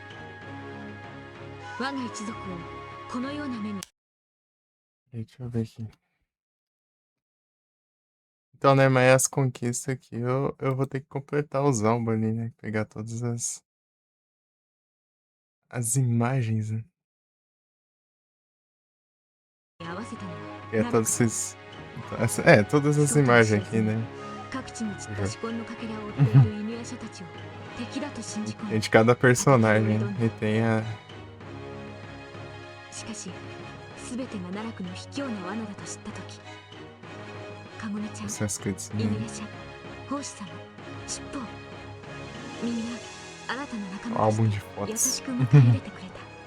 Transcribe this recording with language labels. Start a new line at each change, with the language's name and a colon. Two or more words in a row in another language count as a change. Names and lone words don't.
Japanese: 我が一族をこのような目に。
Portuguese: Deixa eu ver aqui. Então, né, mas essa conquista aqui eu vou ter que completar os álbuns ali, né? Pegar todas as imagens, né? É, todos esses. Todas as imagens aqui, né? Tem de cada personagem, né? E tem a.
Japanese: しかし、すべてが奈落の卑怯な罠だと知ったとき、かごめちゃん、犬夜叉、奉仕様、尻尾、みんな新たな仲間として優しく迎え入れてくれた。